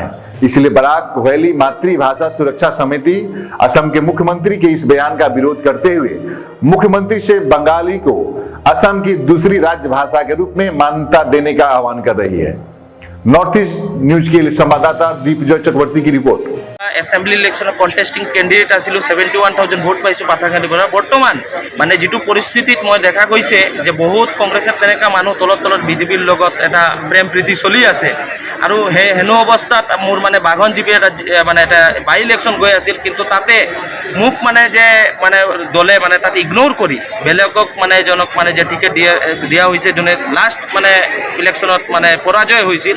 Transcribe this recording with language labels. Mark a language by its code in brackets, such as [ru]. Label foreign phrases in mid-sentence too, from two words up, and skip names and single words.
[hi] इसलिए बराक वैली मातृभाषा सुरक्षा समिति असम के मुख्यमंत्री के इस बयान का विरोध करते हुए मुख्यमंत्री से बंगाली को असम की दूसरी राज्य भाषा के रूप में मान्यता देने का आह्वान कर रही है। नॉर्थ ईस्ट न्यूज के संवाददाता दीपजय चक्रवर्ती की रिपोर्ट। [en] assembly electionত contesting candidate [as] আছিলোঁ, 71,000 ভোট পাইছোঁ পাথাৰকান্দিৰ পৰা। বৰ্তমান মানে যিটো পৰিস্থিতিত মই দেখা গৈছে যে বহুত কংগ্ৰেছত তেনেকুৱা মানুহ তলত বিজেপিৰ লগত এটা প্ৰেম প্ৰীতি চলি আছে। আৰু হেনো অৱস্থাত মোৰ মানে বাঘন জিপি এটা মানে এটা [en] by election [as] গৈ আছিল, কিন্তু তাতে মোক মানে যে মানে দলে মানে তাত ইগন'ৰ কৰি বেলেগক মানে এজনক মানে যে টিকেট দিয়া হৈছে, যোনে লাষ্ট মানে ইলেকশ্যনত মানে পৰাজয় হৈছিল।